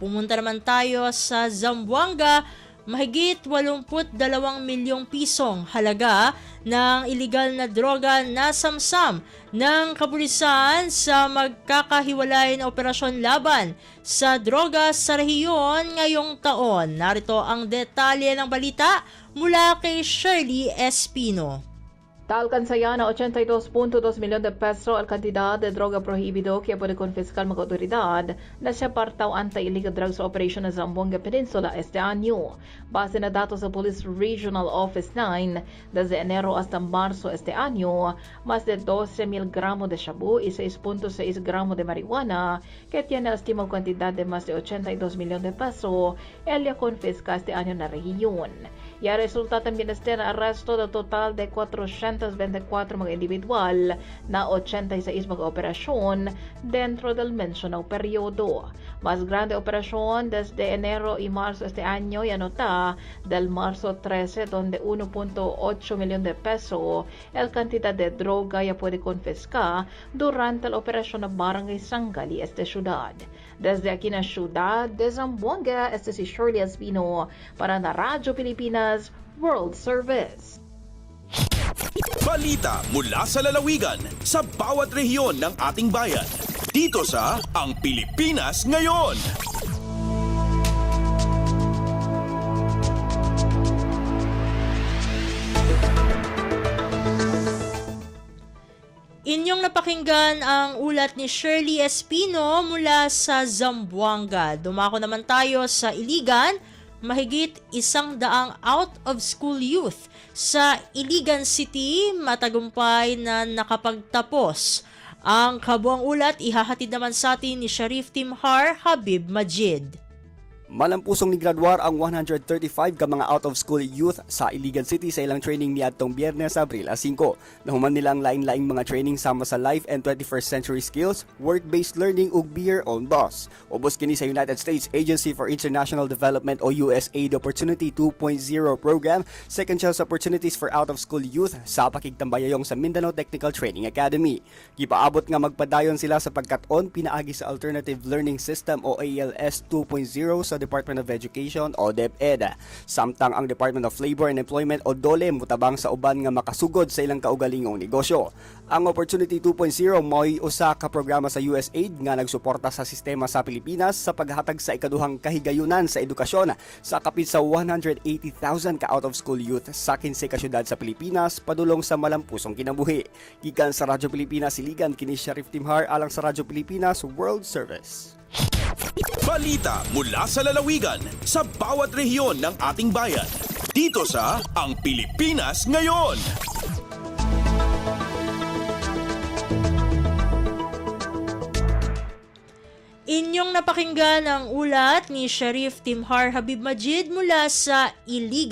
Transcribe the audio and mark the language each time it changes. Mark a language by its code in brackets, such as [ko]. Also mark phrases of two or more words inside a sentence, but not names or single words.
[tl] Pumunta naman tayo sa Zamboanga, mahigit 82 milyong pisong halaga ng iligal na droga na samsam ng kapulisan sa magkakahiwalay na operasyon laban sa droga sa rehiyon ngayong taon. Narito ang detalye ng balita mula kay Shirley Espino. [cbk] Alcansaya na 82.2 milyon de peso al cantidad de droga prohibido que puede confiscar mga autoridad na siya partaw [en] anti-illegal drugs operation [cbk] na Zamboanga Peninsula este año. Base na datos sa Police Regional Office 9, desde enero hasta marzo este año, más de 12,000 gramos de shabu y 6.6 gramos de marihuana que tiene estimado cantidad de más de 82 milyon de peso el confisca este año na rehiyon. Ya resulta también este arresto de total de 424 mga individual na 86 mga operasyon dentro del mencionado periodo. Más grande operación desde enero y marzo este año y anota del marzo 13 donde 1.8 milyon de peso el cantidad de droga ya puede confiscar durante la operación na Barangay Sangali este ciudad. Desde aquí na ciudad de Zamboanga, este si Shirley Espino para na Radyo Pilipinas World Service. [tl] Balita mula sa lalawigan sa bawat rehiyon ng ating bayan. Dito sa Ang Pilipinas Ngayon. Inyong napakinggan ang ulat ni Shirley Espino mula sa Zamboanga. Dumako naman tayo sa Iligan, mahigit 100 out-of-school youth sa Iligan City matagumpay na nakapagtapos. Ang kabuang ulat ihahatid naman sa atin ni Sharif Timhar Habib Majid. [ceb] Malampusong ni graduar ang 135 ka mga out-of-school youth sa Iligan City sa ilang training niadtong Biyernes, Abril 5. Nahuman nila ang lain-laing mga training sama sa [en] life and 21st century skills, work-based learning [ceb] ug [en] be your own boss. [ceb] Ubos kini sa United States Agency for International Development o USAID Opportunity 2.0 program, second chance opportunities for out-of-school youth sa pakigtambayayong sa Mindanao Technical Training Academy. Gipaabot nga magpadayon sila sa pagkat-on pinaagi sa Alternative Learning System o ALS 2.0 sa Department of Education o DepEd. Samtang ang Department of Labor and Employment o DOLE mutabang sa uban nga makasugod sa ilang kaugalingong negosyo. Ang Opportunity 2.0 mo'y usa ka programa sa USAID nga nagsuporta sa sistema sa Pilipinas sa paghatag sa ikaduhang kahigayunan sa edukasyon sa kapit sa 180,000 ka out-of-school youth sa 15 ka syudad sa Pilipinas padulong sa malampusong kinabuhi. Gikan sa Radyo Pilipinas Iligan, kini Sharif Timhar alang sa Radyo Pilipinas World Service. [tl] Balita mula sa lalawigan sa bawat rehiyon ng ating bayan. Dito sa Ang Pilipinas Ngayon. Inyong napakinggan ang ulat ni Sharif Timhar Habib Majid mula sa Iligan.